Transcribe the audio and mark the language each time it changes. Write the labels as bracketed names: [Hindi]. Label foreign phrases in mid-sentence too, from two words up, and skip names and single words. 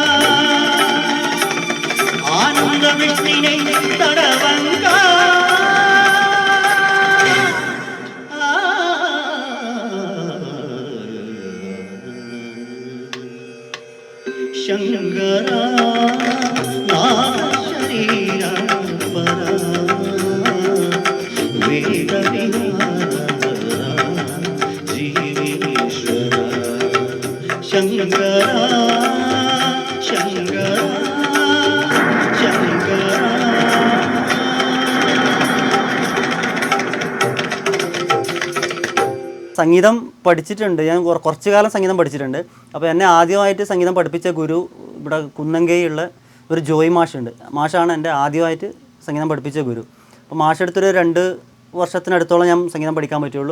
[Telugu] ఆనంద విష్ణుని తడవంగా శంకరా నాద శరీర పర వేద విహార జీవేశ్వర శంకరా శంకరా శంకరా. [Malayalam] സംഗീതം പഠിച്ചിട്ടുണ്ട്. ഞാൻ കുറച്ച് കാലം സംഗീതം പഠിച്ചിട്ടുണ്ട്. അപ്പോൾ എന്നെ ആദ്യമായിട്ട് സംഗീതം പഠിപ്പിച്ച ഗുരു ഇവിടെ കുന്നംകൈയുള്ള ഒരു ജോയ് മാഷുണ്ട്. മാഷാണ് എൻ്റെ ആദ്യമായിട്ട് സംഗീതം പഠിപ്പിച്ച ഗുരു. അപ്പോൾ മാഷെടുത്തൊരു 2 വർഷത്തിനടുത്തോളം ഞാൻ സംഗീതം പഠിക്കാൻ പറ്റുള്ളൂ.